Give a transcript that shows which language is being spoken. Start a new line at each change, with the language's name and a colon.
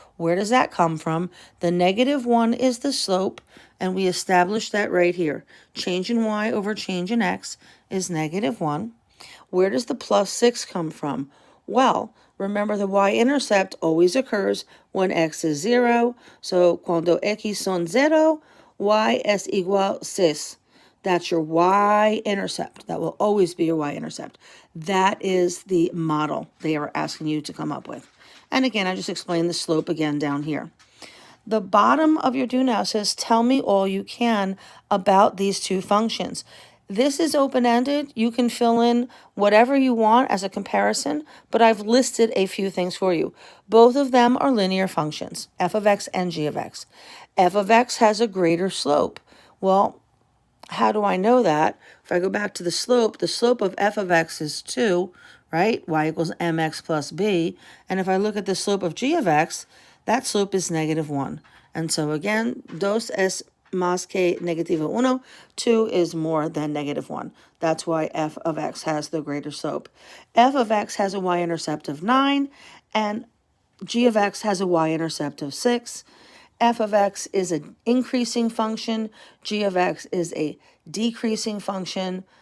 English: Where does that come from? The -1 is the slope, and we established that right here. Change in y over change in x is -1. Where does the plus 6 come from? Well, remember the y-intercept always occurs when x is 0.
Spanish: So cuando x son 0, y es igual 6.
English: That's your y-intercept. That will always be your y-intercept. That is the model they are asking you to come up with. And again, I just explained the slope again down here. The bottom of your do now says, tell me all you can about these two functions. This is open-ended. You can fill in whatever you want as a comparison, but I've listed a few things for you. Both of them are linear functions, f of x and g of x. F of x has a greater slope. Well, how do I know that? If I go back to the slope of f of x is 2, right? Y equals mx plus b. And if I look at the slope of g of x, that slope is -1. And so again,
Spanish: dos es más que negativo uno.
English: 2 is more than -1. That's why f of x has the greater slope. F of x has a y-intercept of 9, and g of x has a y-intercept of 6. F of x is an increasing function. G of x is a decreasing function.